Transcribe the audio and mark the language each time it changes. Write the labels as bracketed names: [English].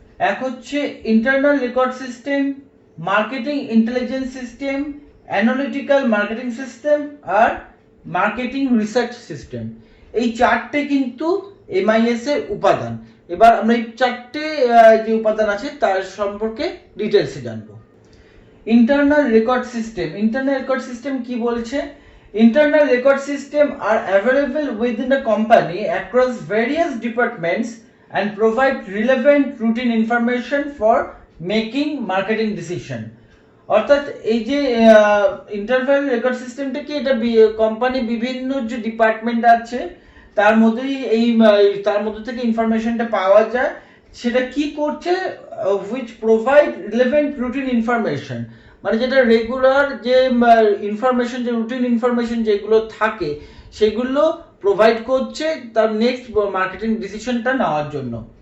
[Bangla] এক হচ্ছে internal record system, marketing intelligence system, analytical marketing system আর marketing research system. এই চারটে কিন্তু MIS এর উপাদান। এবার আমরা এই চারটে যে উপাদান আছে তার সম্পর্কে ডিটেলসে জানবো। Internal record system. Internal record system কি বলছে? [English] Internal record system are available within the company across various departments and provide relevant routine information for making marketing decision. [Bangla] অর্থাৎ এই যে ইন্টারনাল রেকর্ড সিস্টেমটা কি, এটা কোম্পানি বিভিন্ন যে ডিপার্টমেন্ট আছে তার মধ্যেই তার মধ্যে থেকে ইনফরমেশনটা পাওয়া যায়। সেটা কি করছে? [English] which provide relevant routine information, [Bangla] মানে যেটা রেগুলার যে ইনফরমেশন, যে রুটিন ইনফরমেশন যেগুলো থাকে সেগুলো প্রোভাইড করছে তার নেক্সট মার্কেটিং ডিসিশনটা নেওয়ার জন্য।